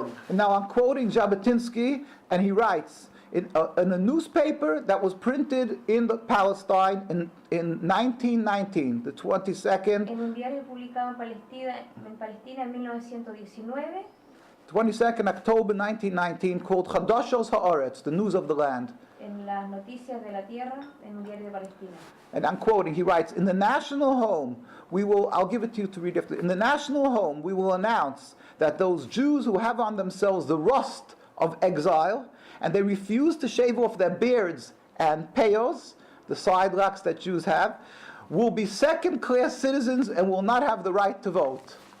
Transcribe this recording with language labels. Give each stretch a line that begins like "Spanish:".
English: And now I'm quoting Jabotinsky, and he writes, in a newspaper that was printed in Palestine in 1919, the 22nd,
Spanish: En un diario publicado en Palestina en 1919,
English: 22nd October 1919, called Chadashos Haaretz, the news of the land.
Spanish: en las noticias de la tierra, en un diario de Palestina.
English: And I'm quoting, he writes, in the national home, I'll give it to you to read after. In the national home, we will announce that those Jews who have on themselves the rust of exile, and they refuse to shave off their beards and peyos, the side locks that Jews have, will be second-class citizens and will not have the right to vote.